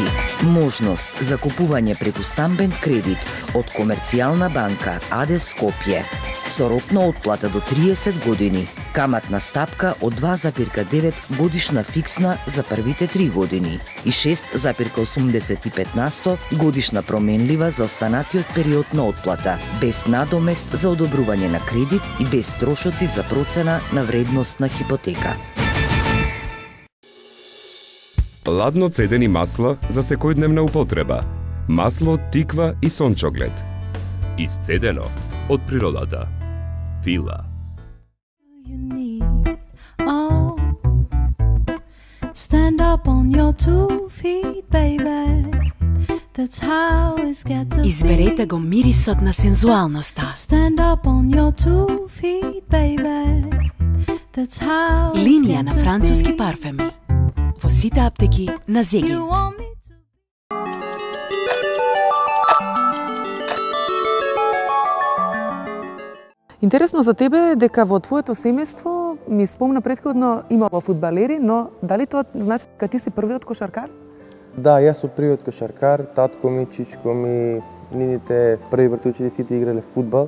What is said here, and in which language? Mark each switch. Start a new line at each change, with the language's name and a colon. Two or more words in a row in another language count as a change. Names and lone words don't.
Macedonian: Можност за купување преку стамбен кредит од Комерцијална банка АД Скопје со рок на отплата до 30 години, Каматна стапка од 2,9 годишна фиксна за првите 3 години и 6,85% годишна променлива за останатиот период на отплата, без надомест за одобрување на кредит и без трошоци за процена на вредност на хипотека. Ладно цедени масла за секојдневна употреба. Масло, тиква и сончоглед. Исцедено од природата. Фила.
English: Stand up on your 2 feet, baby. That's how it's got to be.
Macedonian: Изберете го мирисот на сензуалноста.
English: Stand up on your 2 feet, baby. That's how it's
Macedonian: Линија на
English: got to
Macedonian: француски
English: be.
Macedonian: парфеми. Во сите аптеки на Зегин.
English: You want me to-
Macedonian: Интересно за тебе е дека во твоето семејство, ми спомна претходно, имало фудбалери, но дали тоа значи дека ти си првиот кошаркар? Да, јас сум првиот кошаркар, татко ми, чичко ми, нините први братучиња сите играле фудбал.